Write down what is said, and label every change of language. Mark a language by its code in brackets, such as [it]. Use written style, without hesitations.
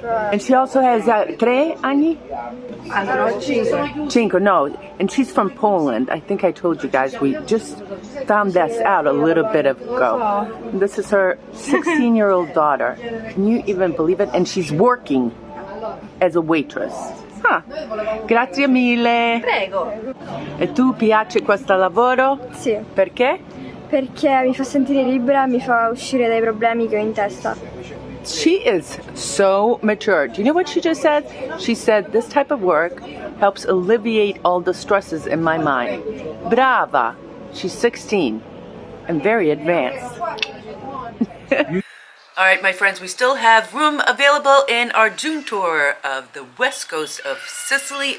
[en] And she also has 3 [it] anni? Cinque, no. [en] And she's from Poland. I think I told you guys, we just found this out a little bit ago. This is her 16-year-old daughter. Can you even believe it? And she's working as a waitress. [it] Huh. Grazie mille. Prego. E tu piace questo lavoro? Sì, Perché? perché mi fa sentire libera, mi fa uscire dai problemi che ho in testa. [en] She is so mature. Do you know what she just said? She said, this type of work helps alleviate all the stresses in my mind. Brava. She's 16 and very advanced. All right, my friends, we still have room available in our June tour of the west coast of Sicily.